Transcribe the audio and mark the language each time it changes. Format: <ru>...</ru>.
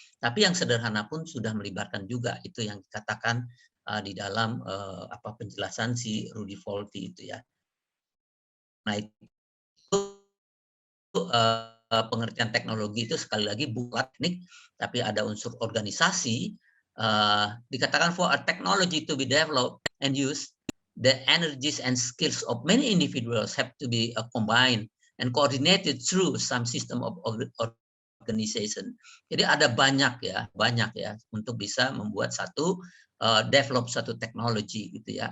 <id>Tapi yang sederhana pun sudah melibatkan juga, itu yang dikatakan di dalam penjelasan si Rudy Volti itu ya. Nah, itu pengertian teknologi itu sekali lagi bukan teknik, tapi ada unsur organisasi dikatakan</id> <en>for a technology to be developed and used, the energies and skills of many individuals have to be combined and coordinated through some system of organization.</en> <id>Jadi ada banyak ya untuk bisa membuat develop satu teknologi gitu ya.</id>